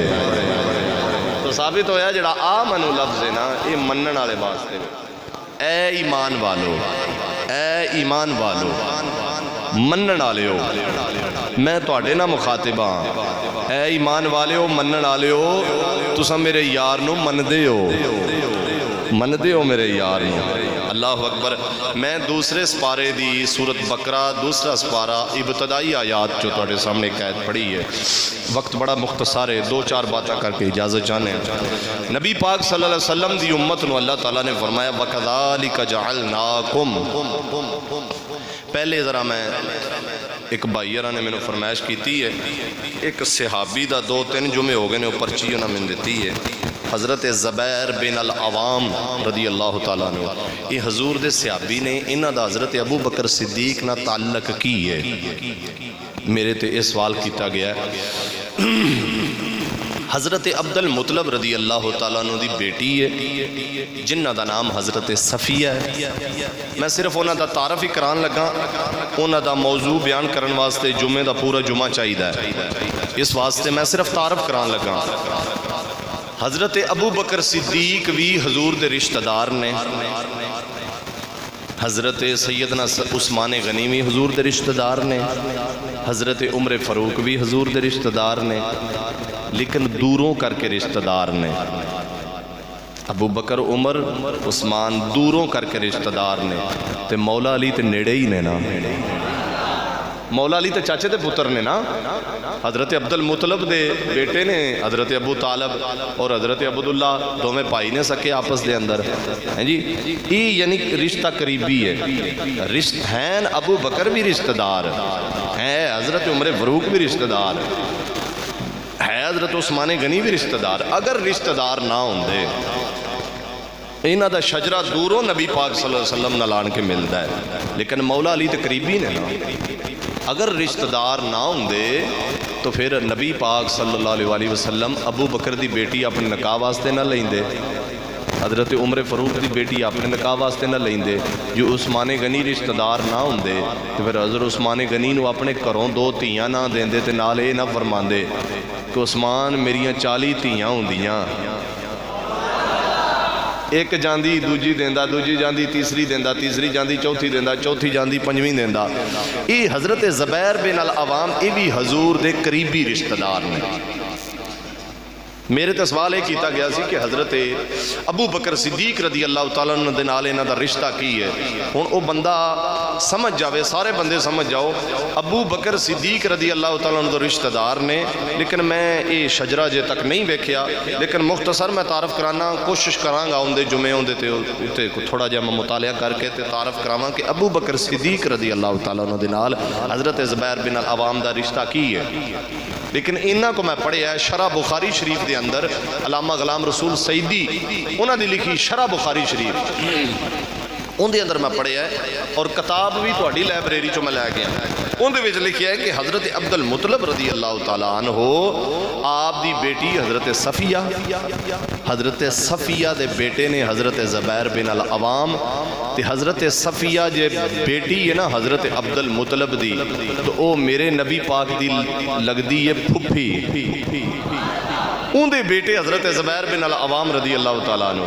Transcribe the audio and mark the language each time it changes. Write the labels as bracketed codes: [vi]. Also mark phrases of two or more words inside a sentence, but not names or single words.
[pa] تو ثابت ہویا جڑا آمنو لفظ ہے نا یہ منن والے واسطے، اے ایمان والو، اے ایمان والو منن والے ہو، میں تواڈے نہ مخاطب ہاں، اے ایمان والے ہو منن والے ہو، تساں میرے یار نو مندے ہو میرے یار نو۔ [ar] اللہ اکبر۔ [pa] میں دوسرے سپارے دی سورت بقرہ دوسرا سپارہ ابتدائی آیات جو تواڈے سامنے ایک آیت پڑھی ہے، وقت بڑا مختصر ہے، دو چار باتیں کر کے اجازت چاہنے ہیں۔ نبی پاک [ar] صلی اللہ علیہ وسلم [pa] دی امت نو اللہ تعالیٰ نے فرمایا [ar] وَكَذَلِكَ جَعَلْنَاكُمْ۔ [pa] پہلے ذرا میں ایک بھائیرہ نے میں نے فرمائش کیتی ہے، ایک صحابی دا دو تین جمعے ہو گئے نے اوپر چیئے نہ میں دیتی ہے، حضرت زبیر بن العوام [ar] رضی اللہ تعالیٰ عنہ، [pa] یہ حضور دے صحابی نے انہاں دا حضرت ابو بکر صدیق نہ تعلق کی ہے۔ میرے تے اس سوال کیتا گیا ہے، حضرت عبد المطلب [ar] رضی اللہ تعالیٰ عنہ [pa] دی بیٹی ہے جنہ دا نام حضرت صفیہ ہے۔ میں صرف انہاں دا تعارف ہی کران لگا، انہاں دا موضوع بیان کرن واسطے جمعے دا پورا جمعہ چاہیے ہے، اس واسطے میں صرف تعارف کران لگا۔ حضرت ابو بکر صدیق بھی حضور دے رشتہ دار نے، حضرت سیدنا عثمان غنی بھی حضور دے رشتہ دار نے، حضرت عمر فاروق بھی حضور دے رشتہ دار نے، لیکن دوروں کر کے رشتہ دار نے۔ ابو بکر عمر عثمان دوروں کر کے رشتہ دار نے، تے مولا علی تے نیڑے ہی نے نا، مولا علی تے چاچے تے پتر نے نا، حضرت عبد المطلب دے بیٹے نے حضرت ابو طالب اور حضرت عبداللہ دو میں پائی نے سکے آپس دے اندر ہیں جی، یہ یعنی رشتہ قریبی ہے، رشتہ ہیں ابو بکر بھی رشتہ دار ہیں، حضرت عمر فاروق بھی رشتہ دار ہے، حضرت عثمان غنی بھی رشتہ دار۔ اگر رشتہ دار نہ ہوندے انہاں دا شجرہ دوروں نبی پاک [ar] صلی اللہ علیہ وسلم [pa] نہ لان کے ملتا ہے، لیکن مولا علی تے قریبی نے نا، اگر رشتہ دار نہ ہوندے تو پھر نبی پاک [ar] صلی اللہ علیہ وسلم [pa] ابو بکر دی بیٹی اپنے نکاح واسطے نہ لیندے، حضرت عمر فاروق دی بیٹی اپنے نکاح واسطے نہ لیندے، جو عثمان غنی رشتہ دار نہ ہوندے تو پھر حضرت عثمان غنی نو اپنے گھروں 2 دھیاں نہ دیندے تے نال اے نہ فرماندے کہ عثمان میریاں 40 دھیاں ہوندیاں، ایک جاندی دوجی دیندا، دوجی جاندی تیسری دیندا، تیسری جاندی چوتھی دیندا، چوتھی جاندی پنجویں دیندا۔ یہ حضرت زبیر بن العوام یہ بھی حضور دے قریبی رشتہ دار نے۔ میرے تے سوال یہ کیتا گیا سی کہ حضرت ابو بکر صدیق [ar] رضی اللہ تعالیٰ عنہ [pa] دے نال انہاں دا رشتہ کی ہے؟ ہن او بندہ سمجھ جاوے، سارے بندے سمجھ جاؤ، ابو بکر صدیق [ar] رضی اللہ تعالیٰ عنہ [pa] دا رشتہ دار نے، لیکن میں یہ شجرہ جے تک نہیں ویکھیا، لیکن مختصر میں تعارف کرانا کوشش کرانگا اندے جمعے اندے تے تھوڑا جا میں مطالعہ کر کے تے تعارف کراواں کہ ابو بکر صدیق [ar] رضی اللہ تعالیٰ عنہ [pa] دے نال حضرت زبیر بن العوام دا رشتہ کی ہے۔ لیکن انہاں کو میں پڑھے ہے شرح بخاری شریف دے اندر، علامہ غلام رسول سعیدی انہاں دی لکھی شرح بخاری شریف ان دے اندر میں پڑھے ہے، اور کتاب بھی تہاڈی لائبریری چوں میں لے گیا، ان دے وچ لکھیا ہے کہ حضرت عبد المطلب [ar] رضی اللہ تعالیٰ عنہ [pa] آپ دی بیٹی حضرت صفیہ دے بیٹے نے حضرت زبیر بن العوام تے حضرت صفیہ جے بیٹی ہے نا حضرت عبد المطلب دی، تو او میرے نبی پاک دی لگدی ہے پھپھی، ان دے بیٹے حضرت زبیر بن العوام [ar] رضی اللہ تعالیٰ عنہ۔